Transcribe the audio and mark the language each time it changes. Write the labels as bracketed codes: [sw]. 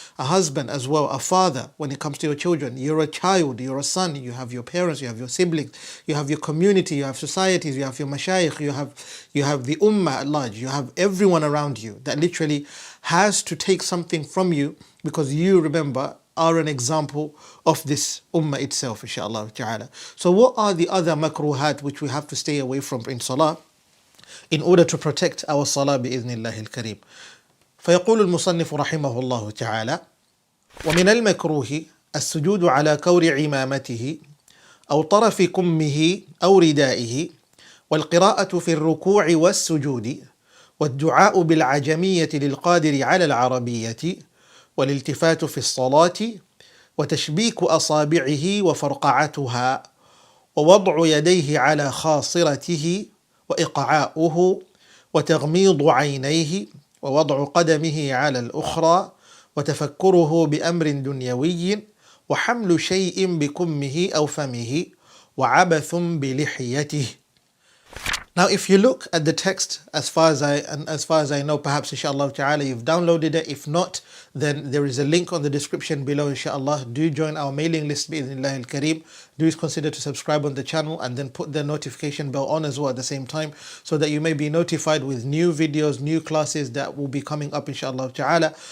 [en] A husband as well, a father when it comes to your children. You're a child, you're a son, you have your parents, you have your siblings, you have your community, you have societies, you have your mashayikh, you have the ummah at large, you have everyone around you that literally has to take something from you, because you, remember, are an example of this ummah itself, inshaAllah ta'ala. So what are the other makruhat which we have to stay away from in salah in order to protect our salah [ar] بإذن الله الكريم؟ فيقول المصنف رحمه الله تعالى: ومن المكروه السجود على كور عمامته أو طرف كمه أو ردائه، والقراءة في الركوع والسجود، والدعاء بالعجمية للقادر على العربية، والالتفات في الصلاة، وتشبيك أصابعه وفرقعتها، ووضع يديه على خاصرته وإقعاؤه، وتغميض عينيه، ووضع قدمه على الأخرى، وتفكره بأمر دنيوي، وحمل شيء بكمه أو فمه، وعبث بلحيته. [en] Now, if you look at the text, as far as I know, perhaps inshallah ta'ala you've downloaded it. If not, then there is a link on the description below, inshallah. Do join our mailing list bi'idhnillah al-kareem. Do consider to subscribe on the channel, and then put the notification bell on as well at the same time, so that you may be notified with new videos, new classes that will be coming up, inshallah ta'ala.